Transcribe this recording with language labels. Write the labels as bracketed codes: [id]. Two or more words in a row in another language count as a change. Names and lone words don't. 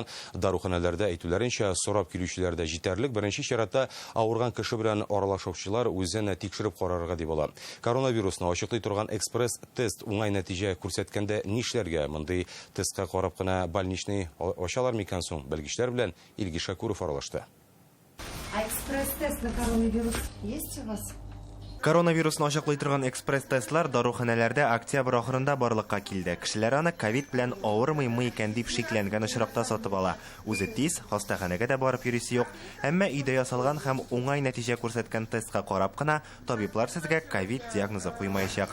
[tt] Даруханәләрдә әйтүләренчә, сорап килүчеләрдә җитәрлек. Беренче чиратта авырган кеше белән аралашучылар үзен тикшереп карарга дип ала. Коронавирусны ачыклый торган экспресс-тест уңай нәтиҗә күрсәткәндә нишләргә? Мондый тестка карап кына больничный ачалар микән соң? Белгечләр белән Илгиз Шакуров аралашты. [ru] А экспресс-тест на коронавирус есть у вас? [tt] Коронавирусны ачыклый торган экспресс-тестлар даруханәләрдә октябрь ахырында барлыкка килде. Кешеләр аны ковид белән авырмыймы икән дип шикләнгән очракта сатып ала. Үзе тиз, хастаханәгә дә барып йөрисе юк. Әмма өйдә ясалган һәм уңай нәтиҗә күрсәткән тестка карап кына табиблар сезгә ковид диагнозы куймаячак.